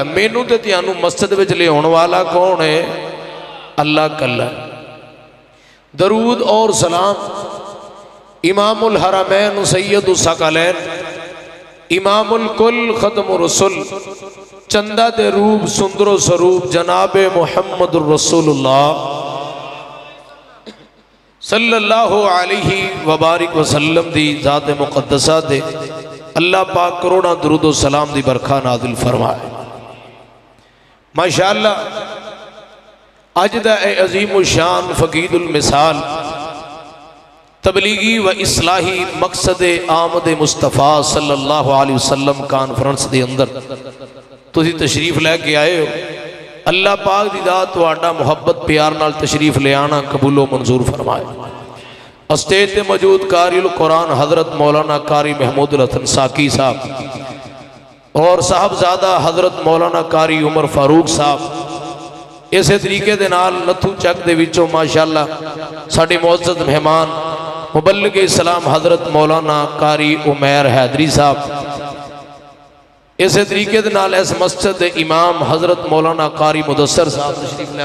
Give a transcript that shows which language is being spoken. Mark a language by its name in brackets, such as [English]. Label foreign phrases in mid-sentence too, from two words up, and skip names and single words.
[Punjabi] مینوں تے تینوں مسجد وچ لیاؤن والا کون ہے? اللہ کلا. درود اور سلام [Arabic] إمام الحرمين سيد الثقلين، إمام الكل ختم الرسل, [Punjabi] چندا دے روپ سندرو سروپ جنابے [Arabic] محمد رسول الله صلى الله عليه وبارك وسلم [Punjabi] دی ذات مقدسہ دے اللہ پاک کروڑاں درود و سلام دی برکھا نازل فرمائے. ماشاءاللہ اج دا عظیم شان فقیدالمثال تبلیغی و اصلاحی مقصد آمد مصطفیٰ [Arabic] صلى الله عليه وسلم [Punjabi] کانفرنس کے اندر تسی تشریف لے کے آئے ہو. اللہ پاک دی ذات تہاڈا محبت پیار نال تشریف لے آنا قبول و منظور فرمائے. سٹیج پے موجود قاری القرآن حضرت مولانا قاری محمود الحسن ساقی صاحب اور صاحبزادہ حضرت مولانا قاری عمر فاروق صاحب، اس طریقے دے نال نتھو چک دے وچوں ماشاءاللہ ساڈے معزز مہمان مبلغ اسلام حضرت مولانا قاری عمیر حیدری صاحب، اس طریقے دے نال اس مسجد دے امام حضرت مولانا قاری مدثر صاحب تشریف لے آؤ.